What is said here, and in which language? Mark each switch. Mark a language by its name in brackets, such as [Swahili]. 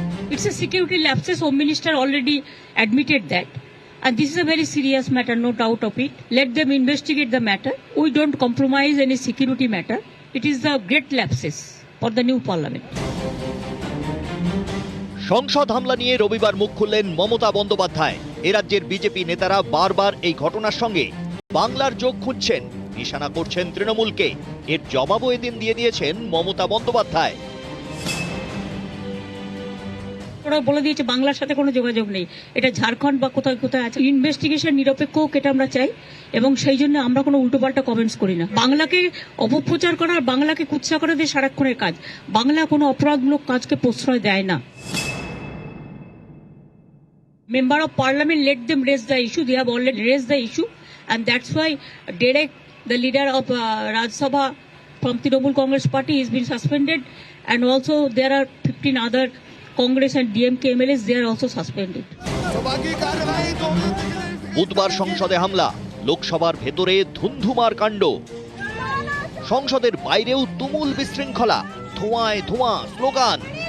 [English] It's a security lapses. Home Minister already admitted that. And this is a very serious matter, no doubt of it. Let them investigate the matter. We don't compromise any security matter. It is the great lapses for the new parliament. [Bangla] সংসদ হামলা নিয়ে রবিবার মুখ খুললেন মমতা বন্দ্যোপাধ্যায়। এ রাজ্যের BJP নেতারা বারবার এই ঘটনার সঙ্গে বাংলার যোগ খুঁজছেন, নিশানা করছেন তৃণমূলকে। এর জবাবও এদিন দিয়ে দিয়েছেন মমতা বন্দ্যোপাধ্যায়। ওরা বলে দিয়েছে বাংলার সাথে কোনো যোগাযোগ নেই, এটা ঝাড়খণ্ড বা কোথায় কোথায় আছে। ইনভেস্টিগেশন নিরপেক্ষ হোক, এটা আমরা চাই, এবং সেই জন্য আমরা কোনো উল্টোপাল্টা কমেন্টস করি না। বাংলাকে অপপ্রচার করা, বাংলাকে কুৎসা করে দিয়ে সারাক্ষণের কাজ। বাংলা কোনো অপরাধমূলক কাজকে প্রশ্রয় দেয় না। [English] Member of Parliament, let them raise the issue. They have already raised the issue, and that's why Derek, the leader of Rajya Sabha from Trinamool Congress Party, has been suspended, and also there are 15 other Congress and DMK MLAs. They are also suspended. [Bangla] বুধবার সংসদে হামলা, লোকসভার ভেতরে ধুন্ধুমার কাণ্ড, সংসদের বাইরেও তুমুল বিশৃঙ্খলা, ধোঁয়ায় ধোঁয়া, স্লোগান।